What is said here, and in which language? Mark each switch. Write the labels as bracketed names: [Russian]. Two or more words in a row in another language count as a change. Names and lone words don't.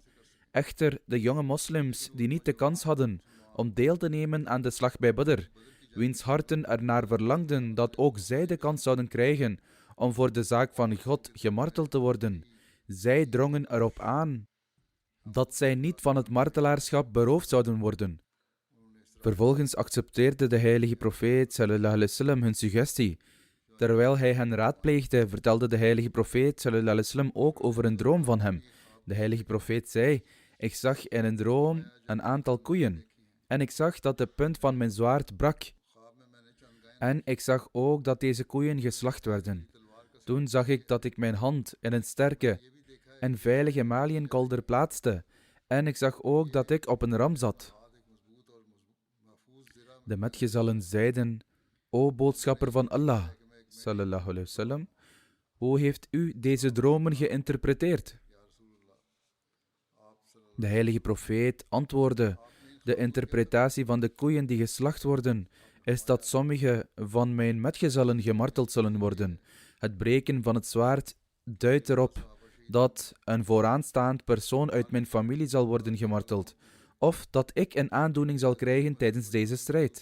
[Dutch] Echter, de jonge moslims die niet de kans hadden om deel te nemen aan de slag bij Badr, wiens harten ernaar verlangden dat ook zij de kans zouden krijgen om voor de zaak van God gemarteld te worden, zij drongen erop aan dat zij niet van het martelaarschap beroofd zouden worden. Vervolgens accepteerde de heilige profeet [Arabic] صلى الله عليه وسلم [Dutch] hun suggestie. Terwijl hij hen raadpleegde, vertelde de heilige profeet [Arabic] صلى الله عليه وسلم [Dutch] ook over een droom van hem. De heilige profeet zei: ik zag in een droom een aantal koeien en ik zag dat de punt van mijn zwaard brak. En ik zag ook dat deze koeien geslacht werden. Toen zag ik dat ik mijn hand in een sterke en veilige maliënkolder plaatste en ik zag ook dat ik op een ram zat. De metgezellen zeiden: O boodschapper van Allah, [Arabic] صلى الله عليه وسلم, [Dutch] hoe heeft u deze dromen geïnterpreteerd? De heilige profeet antwoordde: de interpretatie van de koeien die geslacht worden, is dat sommige van mijn metgezellen gemarteld zullen worden. Het breken van het zwaard duidt erop dat een vooraanstaand persoon uit mijn familie zal worden gemarteld, of dat ik een aandoening zal krijgen tijdens deze strijd.